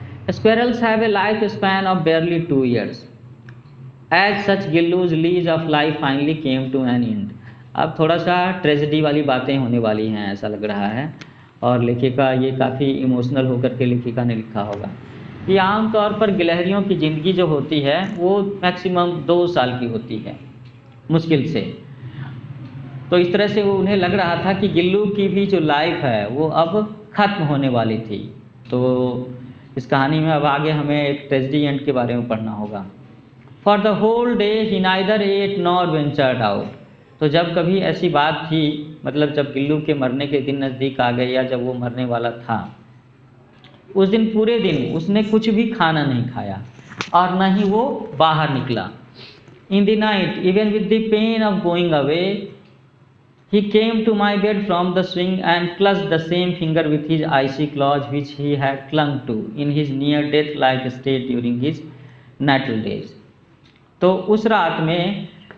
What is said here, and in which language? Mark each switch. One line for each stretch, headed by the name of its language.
English: Squirrels have a life span of barely 2 years. As such, Gillu's lease of life finally came to an end.
Hindi: अब थोड़ा सा tragedy वाली बातें होने वाली हैं ऐसा लग रहा है, और लेखिका ये काफ़ी इमोशनल होकर के लेखिका ने लिखा होगा कि आमतौर पर गिलहरियों की ज़िंदगी जो होती है वो मैक्सिमम 2 साल की होती है, मुश्किल से। तो इस तरह से वो उन्हें लग रहा था कि गिल्लू की भी जो लाइफ है वो अब ख़त्म होने वाली थी। तो इस कहानी में अब आगे हमें एक ट्रेजेडी एंड के बारे में पढ़ना होगा।
English: For the whole day he neither ate nor ventured out.
Hindi: तो जब कभी ऐसी बात थी, मतलब जब गिल्लू के मरने के दिन नज़दीक आ गए या जब वो मरने वाला था, उस दिन पूरे दिन उसने कुछ भी खाना नहीं खाया और न ही वो बाहर निकला।
English: In the night even with the pain of going away he came to my bed from the swing and clutched the same finger with his icy claws which he had clung to in his near death like state during his natal days.
Hindi: तो उस रात में